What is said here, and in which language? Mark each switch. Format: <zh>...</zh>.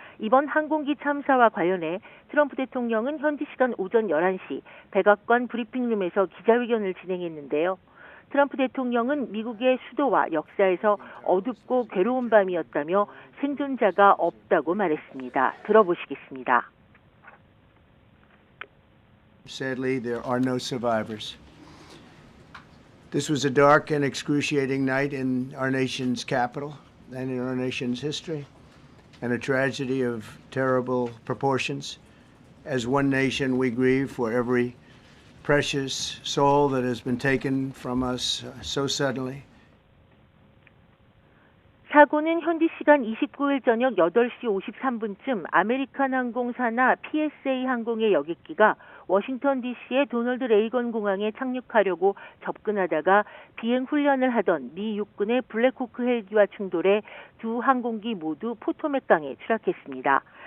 <ko>이번 항공기 참사와 관련해 트럼프 대통령은 현지 시간 오전 11시 백악관 브리핑룸에서 기자회견을 진행했는데요. 트럼프 대통령은 미국의 수도와 역사에서 어둡고 괴로운 밤이었다며 생존자가 없다고 말했습니다. 들어보시겠습니다.</ko> <en>Sadly, there are no survivors. This was a dark and excruciating night in our nation's capital and in our nation's history, and a tragedy of terrible proportions. As one nation, we grieve for every precious soul that has been taken from us so suddenly.</en> <ko>사고는 현지 시간 29일 저녁 8시 53분쯤 아메리칸 항공사나 PSA 항공의 여객기가 워싱턴 DC의 도널드 레이건 공항에 착륙하려고 접근하다가 비행 훈련을 하던 미 육군의 블랙호크 헬기와 충돌해 두 항공기 모두 포토맥 강에 추락했습니다.</ko>